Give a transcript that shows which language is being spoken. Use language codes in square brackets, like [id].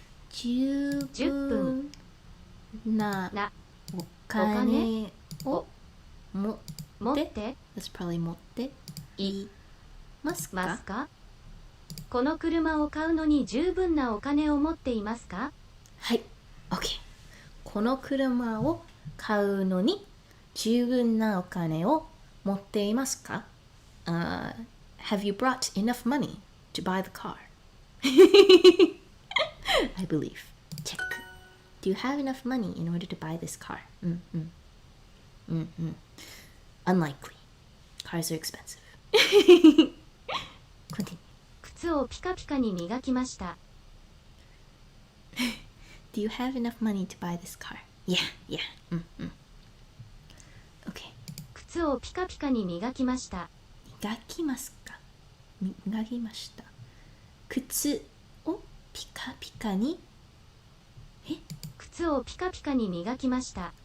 [ja] 十分なお金を持って [en] That's probably [ja] 持っていますか？この車を買うのに十分なお金を持っていますか？はい OK この車を買うのに十分なお金を持っていますか？ [en] Have you brought enough money to buy the car? I believe. Check. Do you have enough money in order to buy this car? Unlikely. Cars are expensive. Continue. [ja] 靴をピカピカに磨きました。 [en] Do you have enough money to buy this car? Yeah. Okay. [ja] 靴をピカピカに磨きました。磨きますか？磨きました。靴をピカピカに靴をピカピカに磨きました。